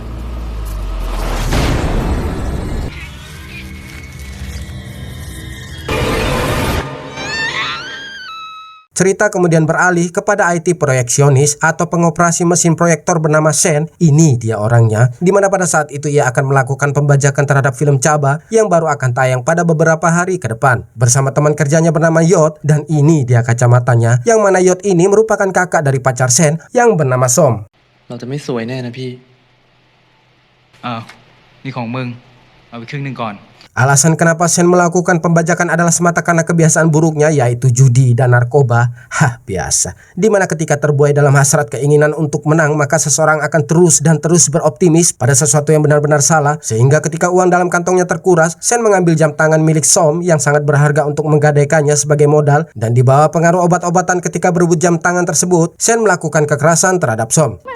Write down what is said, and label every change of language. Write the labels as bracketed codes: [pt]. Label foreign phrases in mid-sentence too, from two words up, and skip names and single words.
[id] Cerita kemudian beralih kepada IT proyeksionis atau pengoperasi mesin proyektor bernama Shen. Ini dia orangnya, dimana pada saat itu ia akan melakukan pembajakan terhadap film Chaba yang baru akan tayang pada beberapa hari ke depan bersama teman kerjanya bernama Yot. Dan ini dia kacamatanya, yang mana Yot ini merupakan kakak dari pacar Shen yang bernama Som. [th] เราจะไม่สวยแน่นะพี่อ้าวนี่ของมึงเอาไปครึ่งหนึ่งก่อน [id] Alasan kenapa Sen melakukan pembajakan adalah semata karena kebiasaan buruknya, yaitu judi dan narkoba. Biasa. Dimana ketika terbuai dalam hasrat keinginan untuk menang, maka seseorang akan terus dan terus beroptimis pada sesuatu yang benar-benar salah, sehingga ketika uang dalam kantongnya terkuras, Sen mengambil jam tangan milik Som yang sangat berharga untuk menggadaikannya sebagai modal, dan di bawah pengaruh obat-obatan ketika berebut jam tangan tersebut, Sen melakukan kekerasan terhadap Som.